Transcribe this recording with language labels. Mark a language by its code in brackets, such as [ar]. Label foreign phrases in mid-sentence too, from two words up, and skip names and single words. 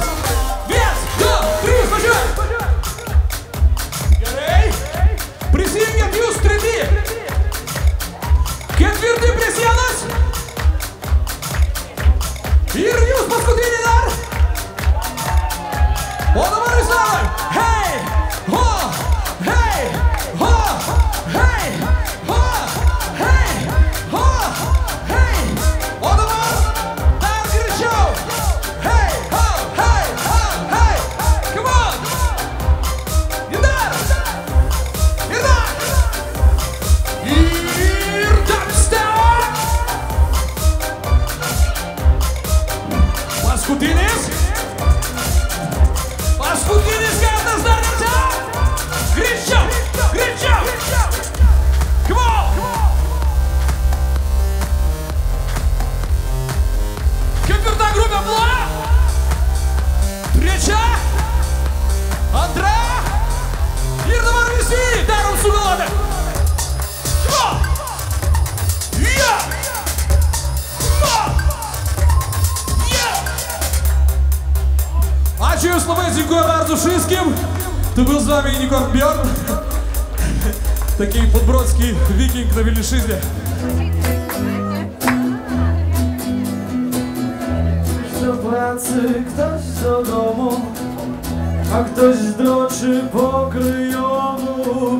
[lt] 1, 2, 3, važiuoj! Gerai? Prisijungiat jūs treti. Ketvirti prie sienos. Ir jūs paskutinį dar. O dabar jūs dabar. Hei! Ho! Hei! Ho! Hei! Ho! Hei! Ho! Hei! O dabar dar greičiau! Hei! Ho! Hei! Ho! Hei! [en] Come on! [lt] Ir dar! Ir dar! Ir dubstep! Paskutinis! Paskutinis kartas dar kartą! Greičiau! Greičiau! [en] Come on! [lt] Ketvirta grupė buvo. Trečia. Antra. Ir dabar visi darom sugalvodę. [en] Come on! Yeah! Come on! Yeah! [lt] Ačiū Jūs labai, [pl] dziękuję bardzo wszystkim. To był z Wami Unicorn Bjorn. Taki podbrodzki wiking na Wilniszyźnie. Do pracy, ktoś do domu, a ktoś droczy pokryjomu.